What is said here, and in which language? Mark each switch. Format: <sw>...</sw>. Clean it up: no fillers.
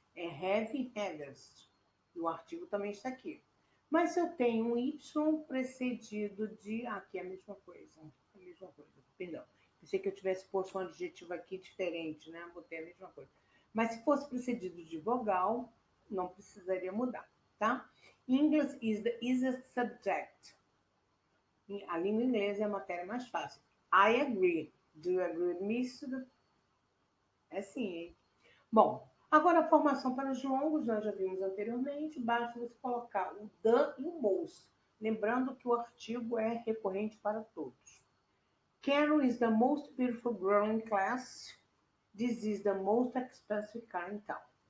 <pt>É have, havest. E o artigo também está aqui. Mas se eu tenho um Y precedido de... Aqui é a mesma coisa. A mesma coisa, perdão. Pensei que eu tivesse posto um adjetivo aqui diferente, né? Botei a mesma coisa. Mas se fosse precedido de vogal, não precisaria mudar, tá?</pt> <en>English is the easiest subject.</en> <pt>A língua inglesa é a matéria mais fácil.</pt> <en>I agree. Do you agree with me?</en> <pt>É sim, hein? Bom, agora a formação para os longos, nós já vimos anteriormente, basta você colocar o the e o most. Lembrando que o artigo é recorrente para todos.</pt> <en>Carol is the most beautiful girl in class. This is the most expensive car in town.</en>